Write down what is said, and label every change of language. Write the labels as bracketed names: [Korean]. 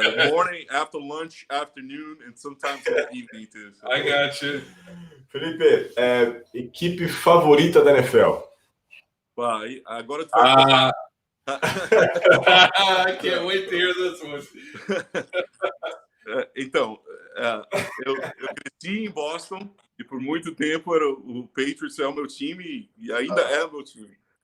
[English] Morning, after lunch, afternoon, and sometimes in the evening too. So. I got you. [Portuguese] Felipe, equipe favorita da NFL? Agora tu vai. [English] I can't wait to hear this one. [Portuguese] Então, eu cresci em Boston e por muito tempo era o Patriots é o meu time e ainda é o meu time.